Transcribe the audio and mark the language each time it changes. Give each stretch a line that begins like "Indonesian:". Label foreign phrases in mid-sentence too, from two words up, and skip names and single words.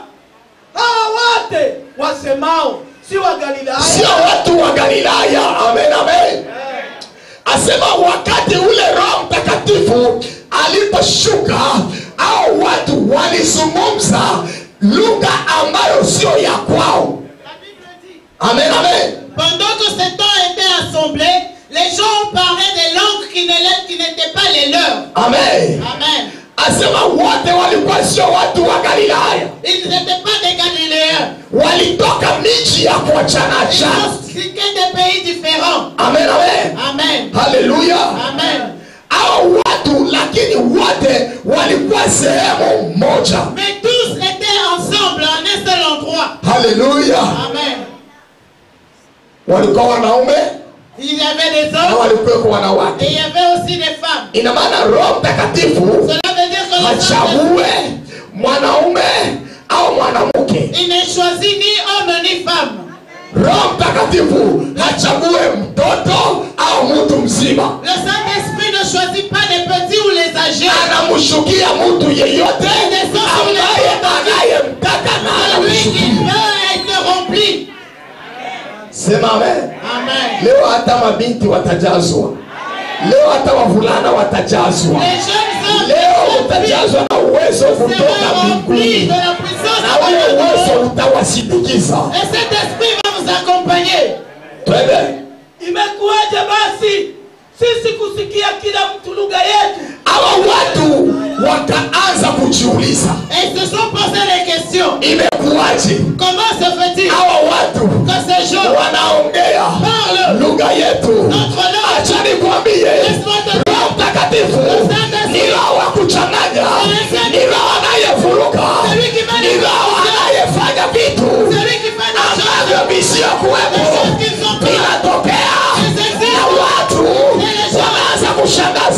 Swahili: hawa wote wasemao si wa Galilaya, sio watu wa Galilaya. Amen, amen. Asema wakati ule Roho Mtakatifu aliposhuka, au watu walizungumza lugha ambayo sio ya kwao. Amen, amen.
French: Pendant que ces temps étaient assemblés, les gens parlaient des langues qui n'étaient pas les leurs.
Swahili: Amen. Amen. Asema wote walikuwa sio watu wa Galilaya.
French: Ils n'étaient pas des Galiléens.
Swahili: Walitoka miji ya kuachana-achana.
French: C'était des pays différents.
Swahili: Amen, amen. Amen. Haleluya. Amen. Hao watu lakini wote walikuwa sehemu moja.
French: Mais tous étaient ensemble en un seul endroit.
Swahili: Haleluya. Amen. Walikuwa wanaume,
French: il y avait des
Swahili: na
French: hommes
Swahili: walikuwa wanawake.
French: et il y avait aussi des femmes.
Swahili: Ina maana Roho Mtakatifu
French: Cela veut dire que
Swahili: hachague mwanaume au mwanamke.
French: il ne choisit ni homme ni femme.
Swahili: Roho Mtakatifu hachague mtoto au mtu mzima.
French: Le Saint-Esprit ne choisit pas les petits ou les âgés.
Swahili: Anamshukia mtu yeyote ambaye anayemtaka na
French: Celui qui
Swahili: anamshukia.
French: veut être rempli.
Swahili: Sema amen. Amen. Leo hata mabinti watajazwa. Leo hata wavulana watajazwa.
French: Les jeunes hommes
Swahili: Leo utajazwa na uwezo kutoka
French: seront remplis
Swahili: mbinguni.
French: de la puissance
Swahili: Na ule
French: de
Swahili: uwezo
French: Dieu.
Swahili: utawasindikiza.
French: Et cet esprit va vous accompagner.
Swahili: Twende. Imekuwaje basi sisi kusikia kila mtu lugha yetu? Hawa watu wakaanza kujiuliza,
French: Et ils se sont posé les questions.
Swahili: imekuwaje
French: Comment se fait-il
Swahili: hawa watu
French: que ces gens
Swahili: wanaongea
French: parlent
Swahili: lugha yetu?
French: notre langue?
Swahili: Acha nikwambie, Roho Mtakatifu ni Roho wa kuchanganya, ni Roho anayevuruga, ni Roho anayefanya vitu ambavyo visivyokuwepo vinatokea na watu wanaanza kushangaza.